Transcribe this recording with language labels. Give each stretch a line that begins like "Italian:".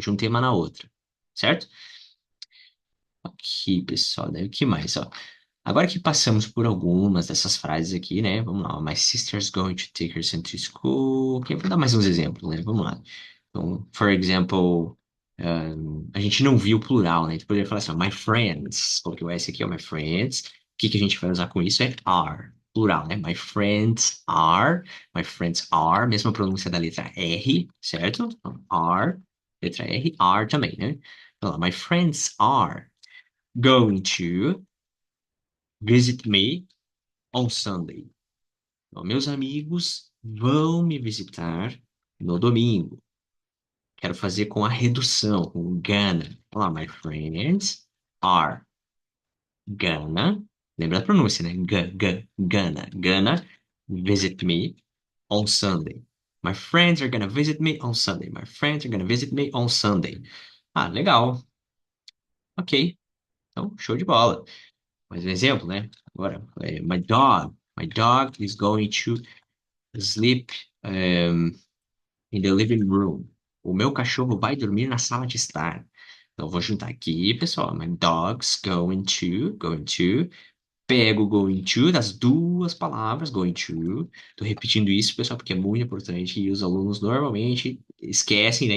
Portuguese: Juntei uma na outra, certo? Aqui, pessoal, daí o que mais, ó? Agora que passamos por algumas dessas frases aqui, né? Vamos lá.
English: My sister's going to take her son to school.
Portuguese: Ok, vou dar mais uns exemplos, né? Vamos lá. Então, for example, a gente não viu o plural, né? A gente poderia falar assim, ó, my friends. Coloquei o S aqui, ó, my friends. O que que a gente vai usar com isso? É are. Plural, né?
English: My friends are.
Portuguese: Mesma pronúncia da letra R, certo? Então, are. Letra R, are também, né?
English: Então, lá, my friends are going to visit me on Sunday.
Portuguese: Então, meus amigos vão me visitar no domingo. Quero fazer com a redução, com gonna. Olha lá,
English: my friends are gonna.
Portuguese: Lembra a pronúncia, né?
English: Gonna visit me on Sunday. My friends are gonna visit me on Sunday. My friends are gonna visit me on Sunday.
Portuguese: Ah, legal. Ok. Então, show de bola. Mais um exemplo, né?
English: Agora, my dog is going to sleep in the living room.
Portuguese: O meu cachorro vai dormir na sala de estar. Então, eu vou juntar aqui, pessoal.
English: My dog's going to.
Portuguese: Pego o going to das duas palavras, going to. Tô repetindo isso, pessoal, porque é muito importante. E os alunos normalmente esquecem, né?